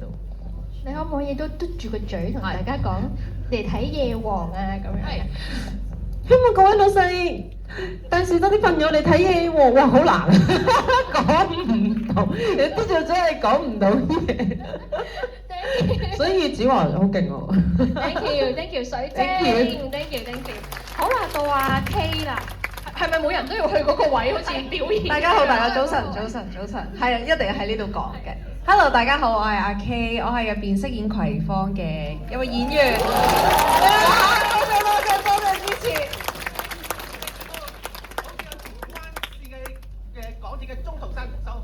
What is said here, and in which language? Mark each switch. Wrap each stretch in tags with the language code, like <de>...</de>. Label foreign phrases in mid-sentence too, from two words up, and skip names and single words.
<yue>你可唔可以都嘟住個嘴同大家講嚟睇夜王啊咁樣？希望各位老細帶住多啲朋友嚟睇夜王，哇好難，講唔到，你嘟住個嘴係講唔到嘢。所以子華好勁喎。</yue> <en>Thank you，水晶 ，thank you。</en> <yue>好啦，到阿 K 啦，係咪每人都要去嗰個位好似表演？大家好，大家早晨，係啊，一定喺呢度講嘅。Hello， 大家好，我係阿 K， 我係入邊飾演葵芳嘅一位演員。多謝支持。港鐵嘅中途站收。</yue>